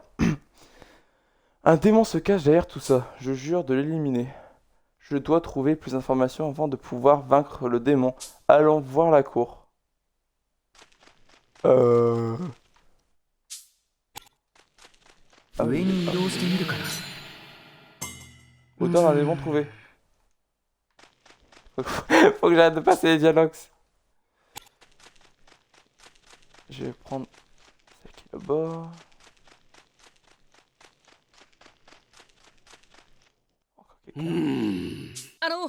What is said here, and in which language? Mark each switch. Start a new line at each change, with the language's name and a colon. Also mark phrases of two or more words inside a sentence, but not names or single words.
French: Un démon se cache derrière tout ça. Je jure de l'éliminer. Je dois trouver plus d'informations avant de pouvoir vaincre le démon. Allons voir la cour. Ah
Japanese: 上
French: oui.
Japanese: に移動してみるかな。
French: Autant d'un démon trouvé. Faut que j'arrête de passer les dialogues. Je vais prendre celle qui est là-bas. Encore quelqu'un.